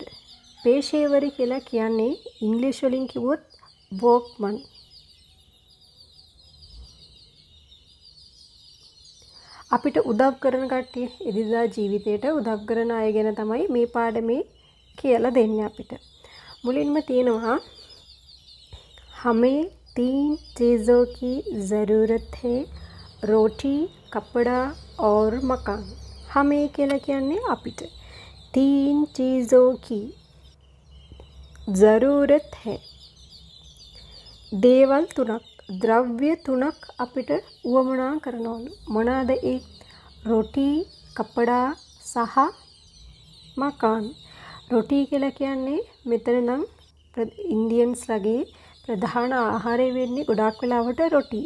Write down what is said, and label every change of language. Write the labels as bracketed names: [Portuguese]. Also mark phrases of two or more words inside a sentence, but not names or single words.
[Sinhala] पेशेवर කියලා කියන්නේ ඉංග්‍රීසි වලින් කිව්වොත් වෝක්මන්. අපිට උදව් කරන කට්ටිය, එදිනදා ජීවිතේට උදව් කරන අය ගැන තමයි මේ පාඩමේ කියලා දෙන්නේ අපිට. මුලින්ම තියෙනවා [Hindi] हमें 3 चीज़ों की ज़रूरत है, रोटी, कपड़ा और मकान. हमें [Sinhala] කියලා කියන්නේ අපිට. [Hindi] 3 चीज़ों की ज़रूरत है. [Sinhala] දේවල් 3ක්, ද්‍රව්‍ය 3ක් අපිට උවමනා කරනවලු. මොනවාද ඒ? රොටි, කපඩා සහ මකාන්. රොටි කියලා කියන්නේ මෙතන නම් ඉන්දියන්ස්ලගේ ප්‍රධාන ආහාරය වෙන්නේ ගොඩාක් වෙලාවට රොටි.